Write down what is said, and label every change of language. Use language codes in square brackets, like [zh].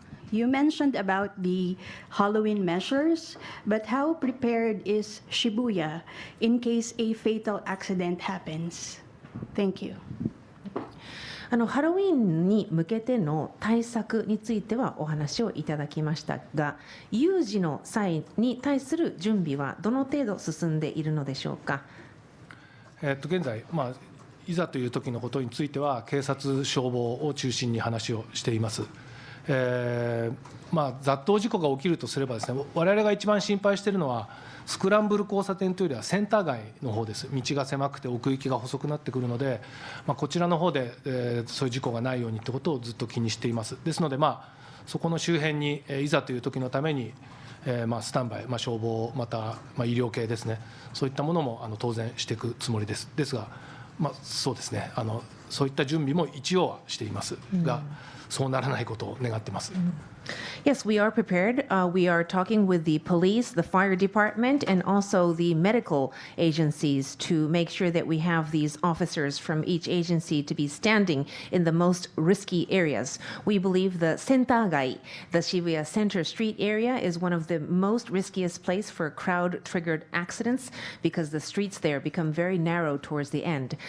[en] You mentioned about the Halloween measures, but how prepared is Shibuya in case a fatal accident happens? Thank you. [ja] ハロウィーンに向けての対策についてはお話をいただきましたが、有事の際に対する準備はどの程度進んでいるのでしょうか。現在、いざという時のことについては警察、消防を中心に話をしています。雑踏事故が起きるとすればですね、我々が一番心配しているのはスクランブル交差点というよりはセンター街の方です。道が狭くて奥行きが細くなってくるので、こちらの方で、そういう事故がないようにということをずっと気にしています。ですので、そこの周辺に、いざという時のために、スタンバイ、消防、また、医療系ですね、そういったものも当然していくつもりです。ですが、そうですね、そういった準備も一応はしていますが、そうならないことを願っています。 [en] Yes, we are prepared. We are talking with the police, the fire department, and also the medical agencies to make sure that we have these officers from each agency to be standing in the most risky areas. We believe the Sentagai, the Shibuya Center Street area, is one of the most riskiest place for crowd-triggered accidents because the streets there become very narrow towards the end.